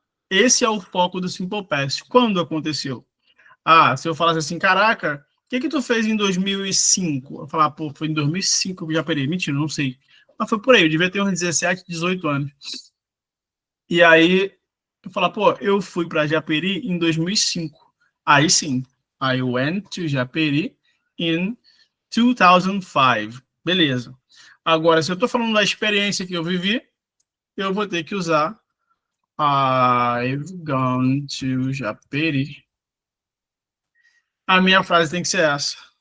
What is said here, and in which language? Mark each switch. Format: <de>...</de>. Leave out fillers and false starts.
<pt>Esse é o foco do simple past. Quando aconteceu? Se eu falasse assim, caraca, o que tu fez em 2005? Eu falar, foi em 2005 que eu já perei. Mentira, não sei. Mas foi por aí, eu devia ter uns 17, 18 anos. E aí, eu falar, eu fui para Japeri em 2005. Aí sim,</pt> <en>I went to Japeri in 2005.</en> <pt>Beleza. Agora, se eu estou falando da experiência que eu vivi, eu vou ter que usar</pt> <en>I've gone to Japeri.</en> <pt>A minha frase tem que ser essa.</pt>